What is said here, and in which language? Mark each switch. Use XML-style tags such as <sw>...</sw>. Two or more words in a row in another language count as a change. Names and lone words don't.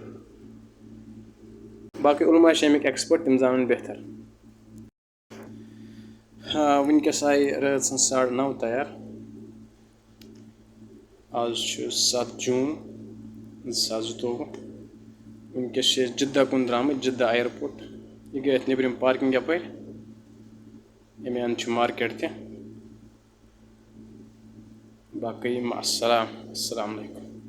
<ks>बाकी उलमा अमिक एक्सपर्ट तम जान बेहतर। वनकस आय रात 9:30 तैयार। आज 7 जून 2022 वनकस जिद्दा कुन द्राम जिद्दा एयरपोर्ट यह गई नबरम पार्किंग यपर अमे अंद मार्केट त बाकी अस्सलाम वालेकुम।</ks>